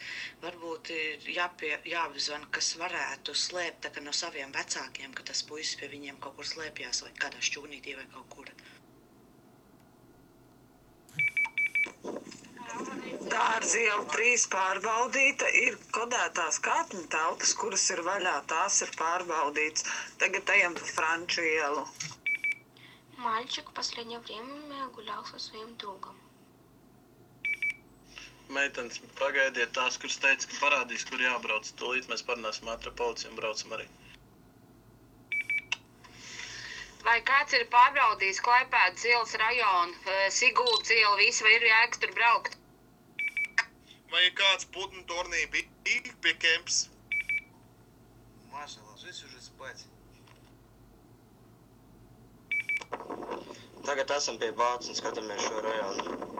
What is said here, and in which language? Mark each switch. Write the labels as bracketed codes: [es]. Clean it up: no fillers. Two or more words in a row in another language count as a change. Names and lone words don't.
[lv] Varbūt ir jāapzvan, kas varētu slēpt tā kā no saviem vecākiem, ka tas puisis pie viņiem kaut kur slēpjās vai kādā šķūnītī vai kaut kur. Dārza iela 3 pārbaudīta, ir kodētās kāpņu telpas, kuras ir vaļā, tās ir pārbaudītas. Tagad ejam pa Franču ielu. [ru] Мальчик в последнее время гулял со своим другом. [lv] Meitenes, pagaidiet tās, kuras teica, ka parādīs, kur jābrauc. Tūlīt mēs parunāsim ātri policiju un braucam arī. Vai kāds ir pārbaudījis Klaipēdas ielas rajonu, Siguldas ielu, visu, vai ir jēgas tur braukt? Vai ir kāds putnu tornī bija pie kemps? [ru] Маша, ложись уже спать. [lv] Tagad esam pie Vācas un skatāmies šo rajonu.